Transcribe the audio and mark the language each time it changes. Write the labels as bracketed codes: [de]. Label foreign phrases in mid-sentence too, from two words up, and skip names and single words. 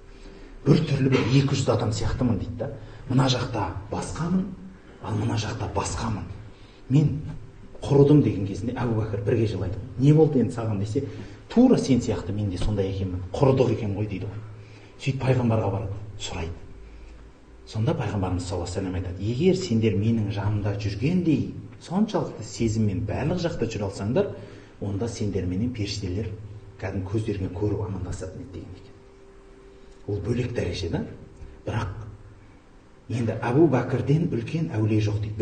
[kk] Бір түрлі бір 200 адам сияқтымын дейді да. Мына жақта басқамын, ал мына жақта басқамын. Мен құрыдым деген кезінде Әбу Бәкір бірге жылайды. Не болды енді саған десе, тура сен сияқты мен де сондай екенмін. Құрыдық екен ғой дейді ғой. Сөйтіп пайғамбарға барады, сұрайды. Сонда пайғамбарымыз [ar] صلى الله عليه وسلم [kk] айтады: егер сендер менің жанымда жүргендей соншалықты сезіммен барлық жақта жүре алсаңдар, онда сендер менен періштелер кәдімгі көздеріңе көріп амандасатын еді деген екен. Ол бөлек дәреже да. Бірақ енді Әбу Бәкірден үлкен әулие жоқ дейді.